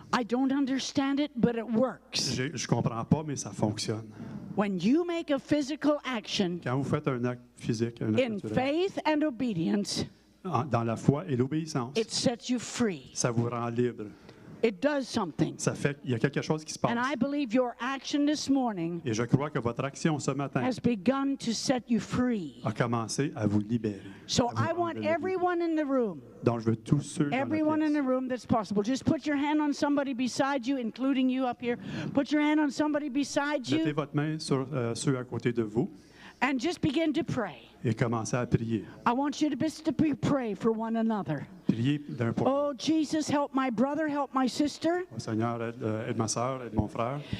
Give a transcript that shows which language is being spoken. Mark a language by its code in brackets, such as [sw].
[en] I don't understand it, but it works. [fr] Je ne comprends pas, mais ça fonctionne. [en] When you make a physical action [fr] Quand vous faites un acte physique, un acte [en] in [fr] naturel, [en] faith and obedience, [fr] dans la foi et l'obéissance, [en] it sets you free. [fr] ça vous rend libre. [en] It does something. [fr] Ça fait qu'il y a quelque chose qui se passe. [en] And I believe your action this morning [fr] Et je crois que votre action ce matin [en] has begun to set you free. [fr] a commencé à vous libérer. [en] So [fr] à vous [en] I want [fr] rendre libre. [en] everyone in the room, [fr] Donc, je veux tous ceux dans la [en] everyone in [fr] pièce. [en] the room that's possible. Just put your hand on somebody beside you, including you up here. Put your hand on somebody beside [fr] Mettez [en] you [fr] votre main sur ceux à côté de vous [en] and just begin to pray. [fr] et commencez à prier. [en] I want you to pray for one another. [fr] Priez d'un point. [en] Oh, Jesus, help my brother, help my sister. [fr] Oh, Seigneur, aide ma soeur, aide mon frère.